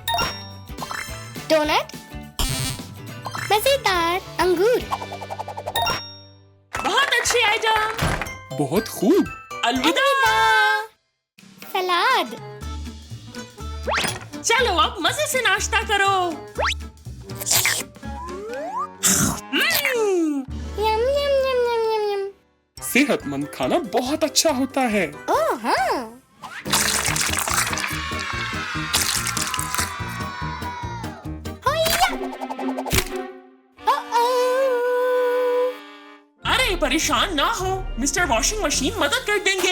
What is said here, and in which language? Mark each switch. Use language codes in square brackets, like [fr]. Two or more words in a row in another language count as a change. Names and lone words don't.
[hi] डोनट। मजेदार अंगूर। बहुत अच्छे एडम। बहुत खूब। अलविदा। सलाद। चलो अब मजे से नाश्ता करो। यम यम यम यम यम यम। सेहतमंद खाना बहुत अच्छा होता है। ओह हाँ। होया। ओ-ओ। अरे परेशान ना हो, मिस्टर वॉशिंग मशीन मदद कर देंगे।